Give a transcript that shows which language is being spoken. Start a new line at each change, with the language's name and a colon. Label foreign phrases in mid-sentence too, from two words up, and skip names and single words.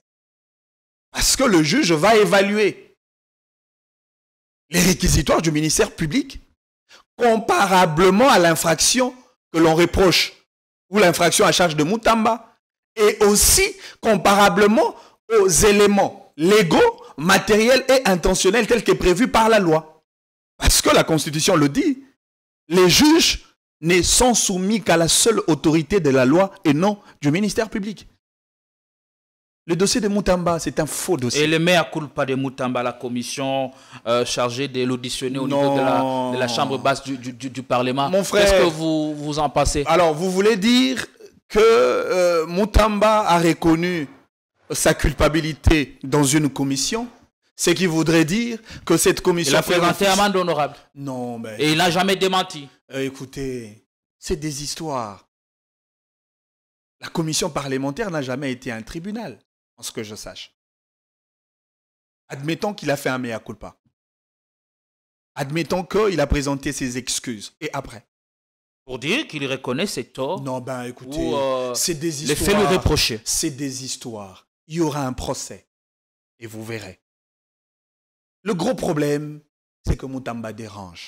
French: Parce que le juge va évaluer les réquisitoires du ministère public comparablement à l'infraction que l'on reproche ou l'infraction à charge de Moutamba et aussi comparablement aux éléments légaux, matériels et intentionnels tels que prévus par la loi. Parce que la Constitution le dit, les juges ne sont soumis qu'à la seule autorité de la loi et non du ministère public. Le dossier de Moutamba, c'est un faux dossier. Et le
Latin: mea culpa
French: de Moutamba, la commission chargée de l'auditionner au niveau de la chambre basse du Parlement. Mon frère, qu'est-ce que vous en pensez? Alors, vous voulez dire que Moutamba a reconnu sa culpabilité dans une commission, ce qui voudrait dire que cette commission... Il a présenté amende honorable. Non, mais... Et il n'a jamais démenti. Écoutez, c'est des histoires. La commission parlementaire n'a jamais été un tribunal, en ce que je sache. Admettons qu'il a fait un
Latin: mea culpa.
French: Admettons qu'il a présenté ses excuses. Et après? Pour dire qu'il reconnaît ses torts. Non, ben écoutez, c'est des histoires. Les faits lui reprocher. C'est des histoires. Il y aura un procès. Et vous verrez. Le gros problème, c'est que Moutamba dérange.